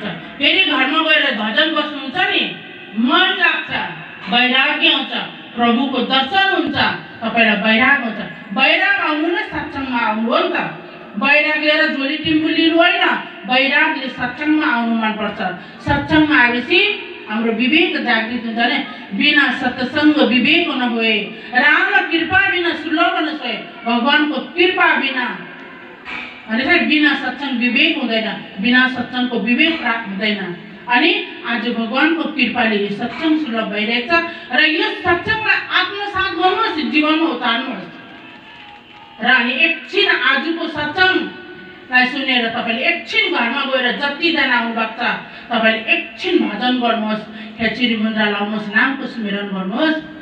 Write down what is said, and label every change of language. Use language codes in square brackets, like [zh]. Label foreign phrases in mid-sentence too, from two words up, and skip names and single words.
[ne] फेरि घरमा गएर भजन बस्नुहुन्छ नि मन लाग्छ, वैराग्य आउँछ, प्रभुको दर्शन हुन्छ, तपाईलाई वैराग हुन्छ। वैराग आउनु नै सत्संगमा आउनु हो नि त। वैराग लिएर झोली टिम्बु लिनु होइन, वैरागले सत्संगमा आउनु मनपर्छ। सत्संगमा आएपछि हाम्रो विवेक जागृत हुन्छ नि। [awa] बिना सत्संग विवेक न होए, राम कृपा बिना सुलभ न सोए। [ne] भगवानको कृपा बिना अनि बिना सत्संग विवेक हुँदैन, बिना सत्संगको विवेक प्राप्त हुँदैन। अनि आज भगवानको कृपाले यो सत्संग सुलभ भइरहेछ र यो सत्संगलाई आत्मसात गर्नुहोस्, जीवनमा उतार्नुहोस्। र अनि एकछिन आजको सत्संगलाई सुनेर तपाईले एकछिन घरमा गएर जतिजना आउनुभएको छ तपाईले एकछिन भजन गर्नुहोस्, खेचुरी मुद्रा लाउनुहोस्, नामको स्मरण गर्नुहोस्।